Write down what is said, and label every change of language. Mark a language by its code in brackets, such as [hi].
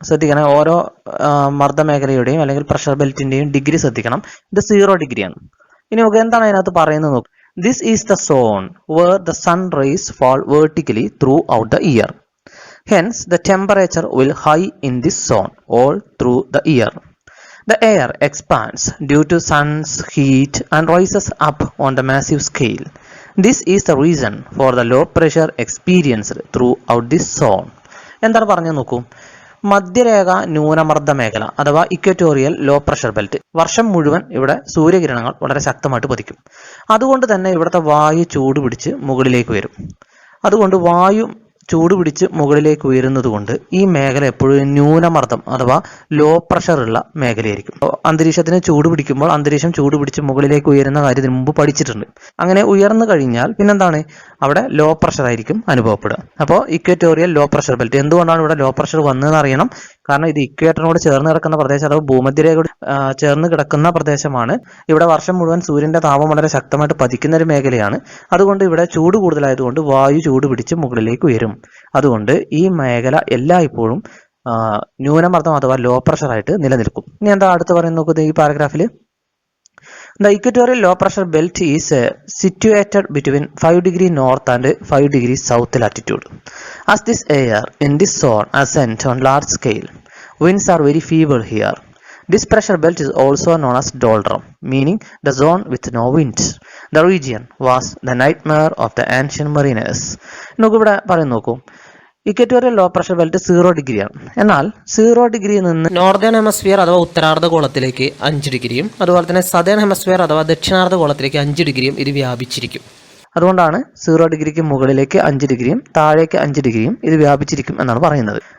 [ml] ശ്രദ്ധിക്കണം, ഓരോ മർദ്ദമേഖലയുടെയും അല്ലെങ്കിൽ പ്രഷർ ബെൽറ്റിന്റെയും ഡിഗ്രി ശ്രദ്ധിക്കണം. ഇത് 0 ഡിഗ്രിയാണ്. ഇനി നമുക്ക് എന്താണ് അതിനകത്ത് പറയുന്നത് നോക്കും. [en] This is the zone where the sun rays fall vertically throughout the year. Hence the temperature will high in this zone all through the year. The air expands due to sun's heat and rises up on the massive scale. This is the reason for the low pressure experienced throughout this zone. [ml] എന്താണ് പറഞ്ഞു നോക്കൂ. മധ്യരേഖ ന്യൂനമർദ്ദ മേഖല അഥവാ equatorial low pressure belt. വർഷം മുഴുവൻ ഇവിടെ സൂര്യകിരണങ്ങൾ വളരെ ശക്തമായിട്ട് പതിക്കും. അതുകൊണ്ട് തന്നെ ഇവിടുത്തെ വായു ചൂട് പിടിച്ച് മുകളിലേക്ക് വരും. അതുകൊണ്ട് വായു ചൂട് പിടിച്ച് മുകളിലേക്ക് ഉയരുന്നത് കൊണ്ട് ഈ മേഖല എപ്പോഴും ന്യൂനമർദ്ദം അഥവാ ലോ പ്രഷർ ഉള്ള മേഖലയായിരിക്കും. അന്തരീക്ഷത്തിന് ചൂട് പിടിക്കുമ്പോൾ അന്തരീക്ഷം ചൂട് പിടിച്ച് മുകളിലേക്ക് ഉയരുന്ന കാര്യത്തിന് മുമ്പ് പഠിച്ചിട്ടുണ്ട്. അങ്ങനെ ഉയർന്നു കഴിഞ്ഞാൽ പിന്നെന്താണ്? അവിടെ ലോ പ്രഷർ ആയിരിക്കും അനുഭവപ്പെടുക. അപ്പോൾ ഇക്വറ്റോറിയൽ ലോ പ്രഷർ ബെൽറ്റ്. എന്തുകൊണ്ടാണ് ഇവിടെ ലോ പ്രഷർ വന്നതെന്ന് അറിയണം. കാരണം ഇത് ഇക്വേറ്ററിനോട് ചേർന്ന് കിടക്കുന്ന പ്രദേശം അഥവാ ഭൂമധ്യരേഖയോട് ചേർന്ന് കിടക്കുന്ന പ്രദേശമാണ്. ഇവിടെ വർഷം മുഴുവൻ സൂര്യന്റെ താപം വളരെ ശക്തമായിട്ട് പതിക്കുന്ന ഒരു മേഖലയാണ്. അതുകൊണ്ട് ഇവിടെ ചൂട് കൂടുതലായതുകൊണ്ട് വായു ചൂട് പിടിച്ച് മുകളിലേക്ക് ഉയരും. അതുകൊണ്ട് ഈ മേഖല എല്ലായ്പ്പോഴും ന്യൂനമർദ്ദം അഥവാ ലോ പ്രഷർ ആയിട്ട് നിലനിൽക്കും. ഇനി എന്താ അടുത്ത് പറയുന്നത് നോക്കുന്നത് ഈ പാരഗ്രാഫിൽ. [en] The equatorial low pressure belt is situated between 5 degree north and 5 degree south latitude. As this air in this zone ascends on large scale, winds are very feeble here. This pressure belt is also known as doldrum, meaning the zone with no winds. The region was the nightmare of the ancient mariners. [ml] നോക്കൂ, ഇവിടെ പറയുന്നു നോക്കൂ. Equatorial low pressure belt 0 ഡിഗ്രിയാണ്. എന്നാൽ 0 ഡിഗ്രിയിൽ നിന്ന് northern ഹെമസ്ഫിയർ അഥവാ ഉത്തരാർദ്ധഗോളത്തിലേക്ക് 5 ഡിഗ്രിയും അതുപോലെ തന്നെ സദേൺ ഹെമസ്ഫിയർ അഥവാ ദക്ഷിണാർദ്ധഗോളത്തിലേക്ക് 5 ഡിഗ്രിയും ഇത് വ്യാപിച്ചിരിക്കും. അതുകൊണ്ടാണ് 0 ഡിഗ്രിക്ക് മുകളിലേക്ക് 5 ഡിഗ്രിയും താഴേക്ക് 5 ഡിഗ്രിയും ഇത് വ്യാപിച്ചിരിക്കും എന്നാണ് പറയുന്നത്.